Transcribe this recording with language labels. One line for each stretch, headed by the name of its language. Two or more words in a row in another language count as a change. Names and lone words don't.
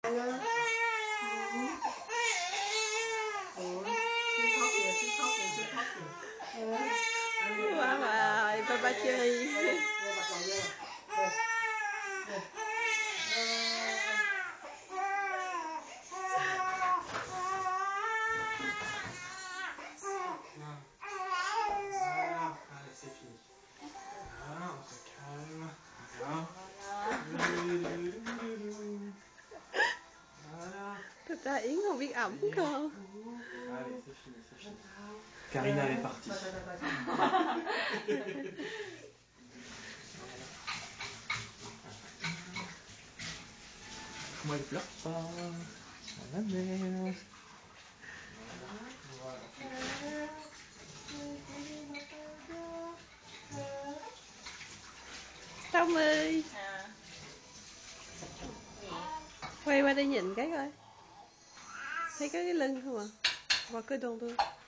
Vietnamese: nha. Ủa, chưa khóc kìa, chưa khóc kìa, chưa khóc kìa. Wow, wow, Papa chơi. Đây, bắt đầu nha. Đây. Đây.
French: Allez, c'est fini. Voilà, on se calme. Voilà.
Vietnamese: Tata Yến không biết ẩm cơ.
French: Allez, c'est fini, c'est fini. Karina, elle est partie. Moi, elle pleure pas. La mère. Voilà.
Vietnamese: Thông ơi, quay qua đây nhìn cái coi. Thấy có cái lưng không à? Và cái đòn thôi.